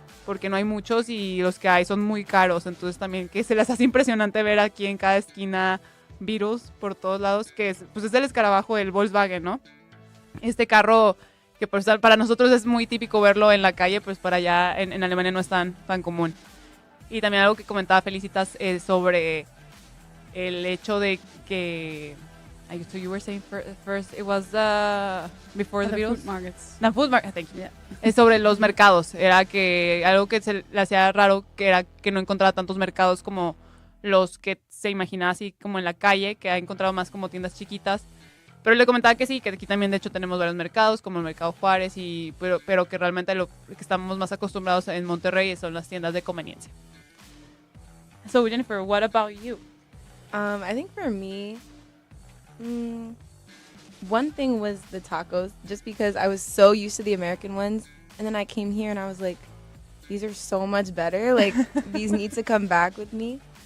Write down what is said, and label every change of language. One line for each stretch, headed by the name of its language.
Spanish: porque no hay muchos y los que hay son muy caros, entonces también que se les hace impresionante ver aquí en cada esquina virus por todos lados, que es el escarabajo del Volkswagen, ¿no? Este carro que pues, para nosotros es muy típico verlo en la calle, pues para allá en Alemania no es tan común. Y también algo que comentaba Felicitas sobre el hecho de que...
English: So you were saying first it was before the Beatles? Food markets. The food market, thank you. Yeah.
Spanish: Sobre los mercados. Era que algo que se le hacía raro, que era que no encontraba tantos mercados como los que se imaginaba así como en la calle, que ha encontrado más como tiendas chiquitas. Pero le comentaba que sí, que aquí también de hecho tenemos varios mercados, como el Mercado Juárez, pero que realmente lo que estamos más acostumbrados en Monterrey son las tiendas de conveniencia.
English: So Jennifer, what about you? I think for me, one thing was the tacos, just because I was so used to the American ones, and then I came here and I was like, these are so much better. Like, these need to come back with me.